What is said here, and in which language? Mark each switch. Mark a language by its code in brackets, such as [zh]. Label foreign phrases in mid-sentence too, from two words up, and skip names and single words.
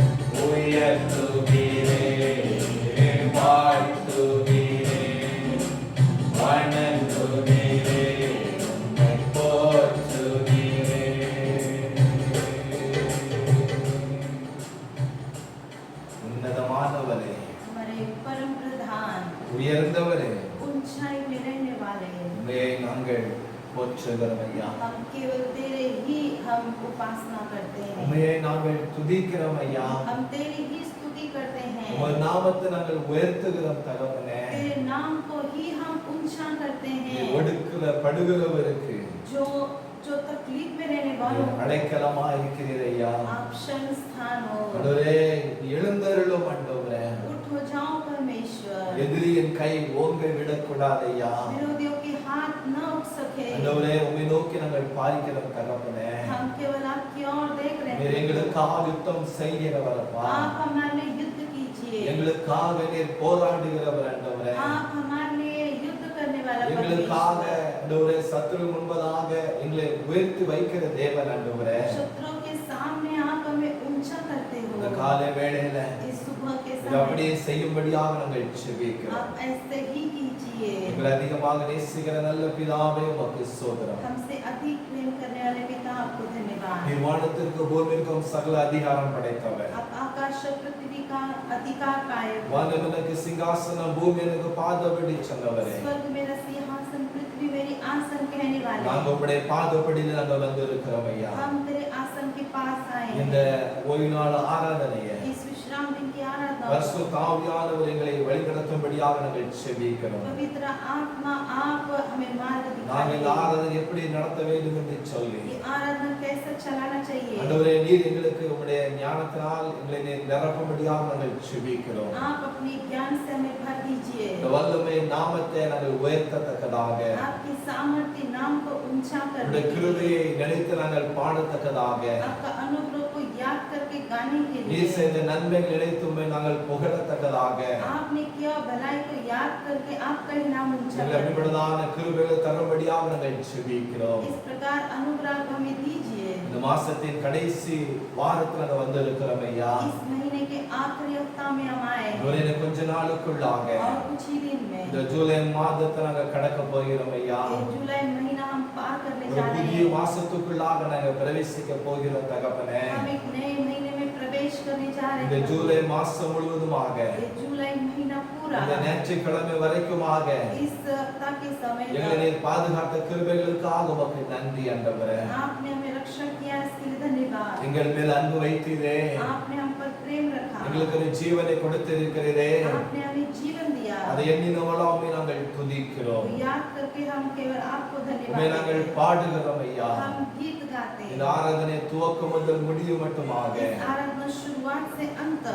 [ta] உயர்த்துகிறேன், வாழ்த்துகிறேன், வணங்குகிறேன், உம்மை போற்றுகிறேன். உன்னதமானவரே, [hi] हमारे परम प्रधान, [ta] உயர்ந்தவரே, [hi] ऊंचाई में रहने वाले, [ta] உம்மையை நாங்கள் போற்றுகிறோம் ஐயா. [hi] हम केवल तेरे ही हम उपासना करते हैं, [ta] உம்மையை நாங்கள் துதிக்கிறோம் ஐயா. [hi] हम तेरी ही स्तुति करते [ta] உமது [hi] हैं, [ta] நாமத்தை நாங்கள் உயர்த்துகிறோம் தகவனே. [hi] तेरे नाम को ही हम ऊंचा करते हैं। [ta] ஒடுக்குல படுகிறவருக்கு [hi] जो जो तकलीफ में रहने वालों को [ta] அடைக்கலமா இருக்கிறீர் ஐயா. [hi] आप शरण स्थान हो, [ta] ஆண்டவரே, எழுந்தருளும் ஆண்டவரே. [hi] उठ हो जाओ परमेश्वर, [ta] எதிரியின் கை ஓங்க விடக்கூடாது ஐயா. [hi] विरोधियों के हाथ न उठ सके, [ta] ஆண்டவரே, உம்மை நோக்கி நாங்கள் பார்க்கிறோம் தகப்பனே. [hi] हम केवल आपकी ओर देख रहे [ta] நீர் [hi] हैं। [ta] எங்களுக்காக யுத்தம் செய்கிறவரப்பா. [hi] आप हमारे लिए युद्ध कीजिए, [ta] எங்களுக்காக நீர் போராடுகிறவர் ஆண்டவரே. [hi] आप हमारे लिए युद्ध करने वाला [ta] எங்களுக்காக [hi] परमेश्वर, [ta] ஆண்டவரே சத்துரு முன்பதாக எங்களை உயர்த்தி வைக்கிற தேவன் ஆண்டவரே. [hi] शत्रुओं के सामने आप हमें ऊंचा करते [ta] இந்த [hi] हो। [ta] காலை வேளையில [hi] इस सुबह के [ta] இது [hi] समय [ta] அப்படியே செய்யும்படியாக நாங்கள் செபிக்கிறோம். [hi] आप ऐसे ही कीजिए। [ta] எங்களை அதிகமாக நேசிக்கிற நல்ல பிதாவே உமக்கு ஸ்தோத்திரம். [hi] हमसे अधिक प्रेम करने वाले पिता आपको धन्यवाद। [ta] நீர் வானத்திற்கு பூமிக்கும் சகல அதிகாரம் படைத்தவர். [hi] आप आकाश और पृथ्वी का अधिकार पाए हो। [ta] வானம் எனக்கு சிங்காசனம், பூமி எனக்கு பாதபடி சொன்னவரே. [hi] स्वर्ग मेरा सिंहासन, पृथ्वी मेरी आसन कहने वाले, [ta] நாங்க உம்முடைய பாதபடியில் நாங்க வந்திருக்கிறோம் ஐயா. [hi] हम तेरे आसन के पास आए [ta] இந்த [hi] हैं। [ta] ஓய்வு நாள் ஆராதனையை [hi] इस विश्राम दिन की आराधना [ta] பரிசுத்த ஆவியானவர் எங்களை வழிநடத்தும்படியாக நாங்கள் செபிக்கிறோம். [hi] पवित्र आत्मा आप हमें मार्ग [ta] நாங்கள் இந்த [hi] दिखाइए। [ta] ஆராதனை எப்படி நடத்த வேண்டும் என்று சொல்லி [hi] ये आराधना कैसे चलाना चाहिए, [ta] ஆண்டவரே, நீர் எங்களுக்கு உம்முடைய ஞானத்தினால் எங்களை நீர் நிரப்பும்படியாக நாங்கள் செபிக்கிறோம். [hi] आप अपने ज्ञान से हमें भर दीजिए। [ta] இந்த வல்லமை நாமத்தை நாங்கள் உயர்த்தத்தக்கதாக, [hi] आपकी सामर्थ्य नाम को ऊंचा [ta] உம்முடைய [hi] करने के लिए, [ta] கிருபையை நினைத்து நாங்கள் பாடத்தக்கதாக, [hi] आपका अनुग्रह को याद करके गाने के [ta] நீர் [hi] लिए, [ta] செய்த நன்மைகள் நினைத்து உம்மை நாங்கள் புகழத்தக்கதாக, [hi] आपने किया भलाई को याद करके आपका ही नाम ऊंचा [ta] எங்களை [hi] करें। [ta] அபிமனதான கிருபைகளை தரும்படியாக நாங்கள் செபிக்கிறோம். [hi] इस प्रकार अनुग्रह को हमें दीजिए। [ta] இந்த மாசத்தின் கடைசி வாரத்துல நாங்க வந்திருக்கிறோம் ஐயா. [hi] इस महीने के आखिरी हफ्ता में हम आए हैं [ta] இன்னும் இன்னும் கொஞ்ச நாளுக்குள்ளாக [hi] और कुछ ही दिन [ta] இந்த [hi] में [ta] ஜூலை மாதத்தை நாங்க கடக்க போகிறோம் ஐயா. [hi] ये जुलाई महीना हम पार करने [ta] ஒரு [hi] जा रहे [ta] புதிய [hi] हैं। [ta] மாசத்துக்குள்ளாக நாங்க பிரவேசிக்க போகிறோம் தகப்பனே. [hi] हम एक नए महीने में प्रवेश करने जा रहे [ta] இந்த [hi] हैं। [ta] ஜூலை மாசம் முழுவதுமாக [hi] ये जुलाई महीना पूरा [ta] இந்த ஞாயிற்றுக்கிழமை வரைக்குமாக [hi] इस हफ्ता के समय [ta] எங்களை [hi] तक [ta] நீர் பாதுகாத்த கிருபைகளுக்காக உமக்கு நன்றி ஆண்டவரே. [hi] आपने हमें रक्षा किया, इसके लिए धन्यवाद। [ta] எங்கள் மேல் அன்பு வைத்தீரே, [hi] आपने हम पर प्रेम रखा, [ta] எங்களுக்கு ஒரு ஜீவனை கொடுத்திருக்கிறீரே. [hi] आपने हमें जीवन दिया। [ta] அதை எண்ணி நம்மளாமே நாங்கள் துதிக்கிறோம். [hi] तो याद करके हम केवल आपको [ta] உம்மை [hi] धन्यवाद [ta] நாங்கள் [hi] देते हैं। [ta] பாடுகிறோம் ஐயா. [hi] हम गीत गाते [ta] இந்த [hi] हैं। [ta] ஆராதனை துவக்கம் முதல் முடிவு மட்டுமாக [hi] इस आराधना शुरुआत से अंत तक